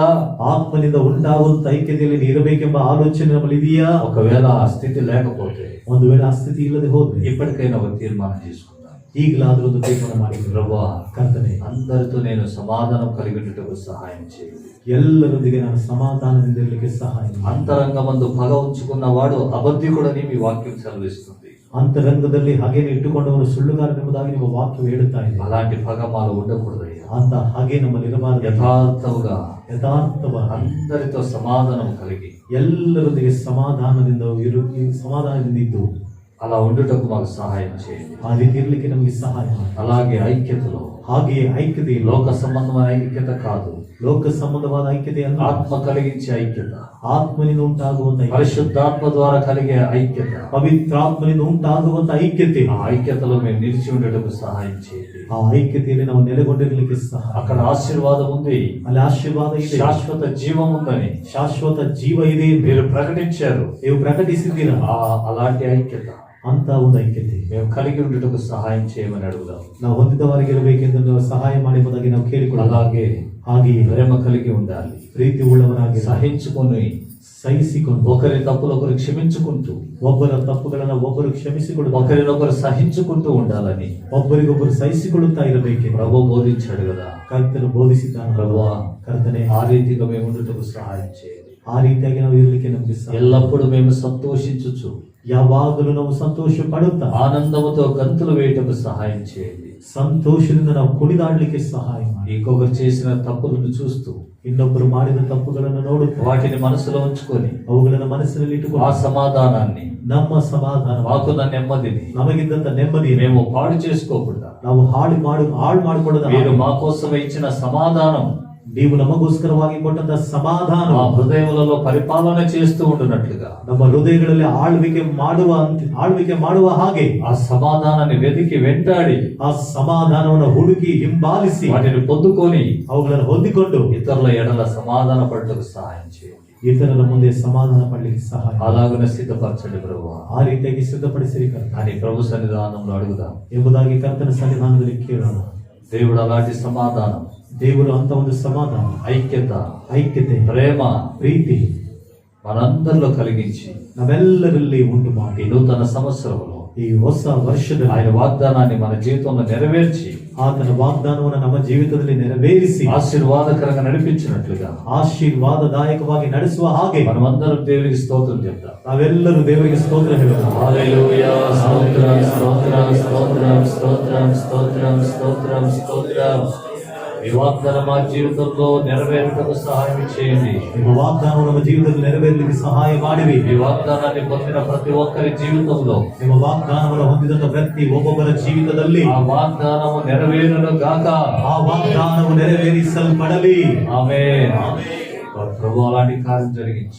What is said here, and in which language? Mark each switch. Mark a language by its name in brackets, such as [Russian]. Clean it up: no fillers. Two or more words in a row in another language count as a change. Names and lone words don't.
[Kannada] ಆತ್ಮನಿಂದ ಉಂಟಾಗುವಂತ ಐಕ್ಯತೆಯಲ್ಲಿ ಇರಬೇಕೆಂಬ ಆಲೋಚನೆ ನಮ್ಮಲ್ಲಿ ಇದೆಯಾ? [Telugu] ఒకవేళ ఆ స్థితి లేకపోతే [Kannada] ಒಂದು ವೇಳೆ ಆ ಸ್ಥಿತಿ ಇಲ್ಲದೆ ಹೋದ್ರೆ [Telugu] ఇప్పటికైనా ఒక తీర్మానం చేసుకుందాం. [Kannada] ಈಗಲಾದ್ರೂ ಒಂದು ತೀರ್ಮಾನ ಮಾಡಿ, [Telugu] ప్రభువా, [Kannada] ಕರ್ತನೆ, [Telugu] అందరితో నేను సమాధానం కలిగి ఉండుటకు సహాయం చేయండి. [Kannada] ಎಲ್ಲರೊಂದಿಗೆ ನಾನು ಸಮಾಧಾನದಿಂದ ಇರಲಿಕ್ಕೆ ಸಹಾಯ ಮಾಡು. [Telugu] అంతరంగమందు పగ ఉంచుకున్న వాడు అబద్ధికుడని మీ వాక్యం సెలవిస్తుంది. [Kannada] ಅಂತರಂಗದಲ್ಲಿ ಹಾಗೇನೆ ಇಟ್ಟುಕೊಂಡವನು ಸುಳ್ಳುಗಾರನೆಂಬುದಾಗಿ ನಿಮ್ಮ ವಾಕ್ಯವು ಹೇಳುತ್ತಾ ಇದೆ. [Telugu] అలాంటి పగ మాలో ఉండకూడదయ్యా. [Kannada] ಅಂತ ಹಾಗೆ ನಮ್ಮಲ್ಲಿ ಇರಬಾರದು. [Telugu] యథార్థముగా [Kannada] ಯಥಾರ್ಥವಾಗಿ [Telugu] అందరితో సమాధానం కలిగి [Kannada] ಎಲ್ಲರೊಂದಿಗೆ ಸಮಾಧಾನದಿಂದ ಇದ್ದು [Telugu] అలా ఉండుటకు మాకు సహాయం చేయండి. [Kannada] ಆ ರೀತಿ ಇರಲಿಕ್ಕೆ ನಮಗೆ ಸಹಾಯ ಮಾಡಿ. [Telugu] అలాగే ఐక్యతలో [Kannada] ಹಾಗೆಯೇ ಐಕ್ಯತೆಯಲ್ಲಿ [Telugu] లోక సంబంధమైన ఐక్యత కాదు, [Kannada] ಲೋಕ ಸಂಬಂಧವಾದ ಐಕ್ಯತೆಯನ್ನು [Telugu] ఆత్మ కలిగించే ఐక్యత, [Kannada] ಆತ್ಮನಿಂದ ಉಂಟಾಗುವಂತ ಐಕ್ಯತೆ, [Telugu] పరిశుద్ధాత్మ ద్వారా కలిగే ఐక్యత, [Kannada] ಪವಿತ್ರಾತ್ಮನಿಂದ ಉಂಟಾಗುವಂತ ಐಕ್ಯತೆ, [Telugu] ఆ ఐక్యతలో మేము నిలిచి ఉండటకు సహాయం చేయండి. [Kannada] ಆ ಐಕ್ಯತೆಯಲ್ಲಿ ನಾವು ನೆಲೆಗೊಂಡಿರಲಿಕ್ಕೆ ಸಹಾಯ. [Telugu] అక్కడ ఆశీర్వాదం ఉంది, [Kannada] ಅಲ್ಲಿ ಆಶೀರ್ವಾದ ಇದೆ, [Telugu] శాశ్వత జీవం ఉందని [Kannada] ಶಾಶ್ವತ ಜೀವ ಇದೆ [Telugu] మీరు ప్రకటించారు. [Kannada] ನೀವು ಪ್ರಕಟಿಸಿದ್ದೀರಾ. [Telugu] అలాంటి ఐక్యత [Kannada] ಅಂತ ಒಂದು ಐಕ್ಯತೆ [Telugu] మేము కలిగి ఉండటకు సహాయం చేయమని అడుగుదాం. [Kannada] ನಾವು ಹೊಂದಿದವರಿಗಿರಬೇಕೆಂದು ನೀವು ಸಹಾಯ ಮಾಡುವುದಾಗಿ ನಾವು ಕೇಳಿಕೊಳ್ಳೋಣ. [Telugu] అలాగే [Kannada] ಹಾಗೆಯೇ [Telugu] ప్రేమ కలిగి ఉండాలి, [Kannada] ಪ್ರೀತಿ ಉಳ್ಳವರಾಗಿ [Telugu] సహించుకొని [Kannada] ಸಹಿಸಿಕೊಂಡು [Telugu] ఒకరి తప్పులు ఒకరు క్షమించుకుంటూ [Kannada] ಒಬ್ಬರ ತಪ್ಪುಗಳನ್ನು ಒಬ್ಬರು ಕ್ಷಮಿಸಿಕೊಳ್ಳುವ, [Telugu] ఒకరినొకరు సహించుకుంటూ ఉండాలని [Kannada] ಒಬ್ಬರಿಗೊಬ್ಬರು ಸಹಿಸಿಕೊಳ್ಳುತ್ತಾ ಇರಬೇಕೆ [Telugu] ప్రభు బోధించాడు కదా. [Kannada] ಕರ್ತನು ಬೋಧಿಸಿದ್ದಾನೆ. [Telugu] ప్రభువా, [Kannada] ಕರ್ತನೆ, [Telugu] ఆ రీతిగా మేము ఉండటకు సహాయం చేయండి. [Kannada] ಆ ರೀತಿಯಾಗಿ ನಾವು ಇರಲಿಕ್ಕೆ ನಮಗೆ ಸಹಾಯ. [Telugu] ఎల్లప్పుడూ మేము సంతోషించుచు [Kannada] ಯಾವಾಗಲೂ ನಾವು ಸಂತೋಷ ಪಡುತ್ತಾ [Telugu] ఆనందముతో గంతులు వేయటకు సహాయం చేయండి. [Kannada] ಸಂತೋಷದಿಂದ ನಾವು ಕುಣಿದಾಡ್ಲಿಕ್ಕೆ ಸಹಾಯ ಮಾಡಿ. [Telugu] ఇంకొకరు చేసిన తప్పులను చూస్తూ [Kannada] ಇನ್ನೊಬ್ಬರು ಮಾಡಿದ ತಪ್ಪುಗಳನ್ನು ನೋಡುತ್ತಾ [Telugu] వాటిని మనసులో ఉంచుకొని [Kannada] ಅವುಗಳನ್ನು ಮನಸ್ಸಿನಲ್ಲಿ [Telugu] ఆ [Kannada] ಇಟ್ಟುಕೊಂಡು [Telugu] సమాధానాన్ని [Kannada] ನಮ್ಮ ಸಮಾಧಾನ [Telugu] మాకున్న నెమ్మదిని [Kannada] ನಮಗಿದ್ದಂತ ನೆಮ್ಮದಿ [Telugu] మేము పాడు చేసుకోకుండా [Kannada] ನಾವು ಹಾಳು ಮಾಡಿಕೊಳ್ಳದ [Telugu] మీరు మా కోసం ఇచ్చిన సమాధానం [Kannada] ನೀವು ನಮಗೋಸ್ಕರವಾಗಿ ಕೊಟ್ಟಂತ ಸಮಾಧಾನ [Telugu] మా హృదయములలో పరిపాలన చేస్తూ ఉండునట్లుగా [Kannada] ನಮ್ಮ ಹೃದಯಗಳಲ್ಲಿ ಆಳ್ವಿಕೆ ಮಾಡುವ ಹಾಗೆ [Telugu] ఆ సమాధానాన్ని వెతికి వెంటాడి [Kannada] ಆ ಸಮಾಧಾನವನ್ನು ಹುಡುಕಿ ಹಿಂಬಾಲಿಸಿ [Telugu] వాటిని పొందుకొని [Kannada] ಅವುಗಳನ್ನು ಹೊಂದಿಕೊಂಡು [Telugu] ఇతరుల ఎడల సమాధాన పడటకు సహాయం చేయండి. [Kannada] ಇತರರ ಮುಂದೆ ಸಮಾಧಾನ ಪಡಲಿಕ್ಕೆ ಸಹಾಯ [Telugu] అలాగనే సిద్ధపరచండి ప్రభు [Kannada] ಆ ರೀತಿಯಾಗಿ ಸಿದ್ಧಪಡಿಸಿರಿ ಕರ್ತ [Telugu] అని ప్రభు సన్నిధానంలో అడుగుదాం. [Kannada] ಎಂಬುದಾಗಿ ಕರ್ತನ ಸನ್ನಿಧಾನದಲ್ಲಿ ಕೇಳೋಣ. [Telugu] దేవుడు అలాంటి సమాధానం, [Kannada] ದೇವರು ಅಂತ ಒಂದು ಸಮಾಧಾನ, [Telugu] ఐక్యత, [Kannada] ಐಕ್ಯತೆ, [Telugu] ప్రేమ [Kannada] ಪ್ರೀತಿ [Telugu] మనందరిలో కలిగించి [Kannada] ನಾವೆಲ್ಲರಲ್ಲಿ ಉಂಟು [Telugu] ఈ [Kannada] ಮಾಡಿ [Telugu] నూతన సంవత్సరంలో [Kannada] ಈ ಹೊಸ ವರ್ಷದಲ್ಲಿ [Telugu] ఆయన వాగ్దానాన్ని మన జీవితంలో నెరవేర్చి [Kannada] ಆತನ ವಾಗ್ದಾನವನ್ನು ನಮ್ಮ ಜೀವಿತದಲ್ಲಿ ನೆರವೇರಿಸಿ [Telugu] ఆశీర్వాదకరంగా నడిపించినట్లుగా [Kannada] ಆಶೀರ್ವಾದದಾಯಕವಾಗಿ ನಡೆಸುವ ಹಾಗೆ [Telugu] మనమందరం దేవునికి స్తోత్రం చెప్తాం. [Kannada] ನಾವೆಲ್ಲರೂ ದೇವರಿಗೆ ಸ್ತೋತ್ರ ಹೇಳೋಣ. [Telugu] హల్లెలూయా, స్తోత్రం స్తోత్రం స్తోత్రం స్తోత్రం స్తోత్రం స్తోత్రం స్తోత్రం. ఈ వాగ్దానం మా జీవితంలో నెరవేరుటకు సహాయం చేయండి. [Kannada] ನಿಮ್ಮ ವಾಗ್ದಾನವು ನಮ್ಮ ಜೀವಿತದಲ್ಲಿ ನೆರವೇರಲಿಕ್ಕೆ ಸಹಾಯ ಮಾಡಿರಿ. [Telugu] ఈ వాగ్దానాన్ని పొందిన ప్రతి ఒక్కరి జీవితంలో [Kannada] ನಿಮ್ಮ ವಾಗ್ದಾನವನ್ನು ಹೊಂದಿದಂತ ವ್ಯಕ್ತಿ ಒಬ್ಬೊಬ್ಬರ ಜೀವಿತದಲ್ಲಿ [Telugu] ఆ వాగ్దానము నెరవేరును గాక. [Kannada] ಆ ವಾಗ್ದಾನವು ನೆರವೇರಿಸಲ್ಪಡಲಿ. [Telugu] ఆమేన్. ప్రభు అలాంటి కార్యం జరిగించి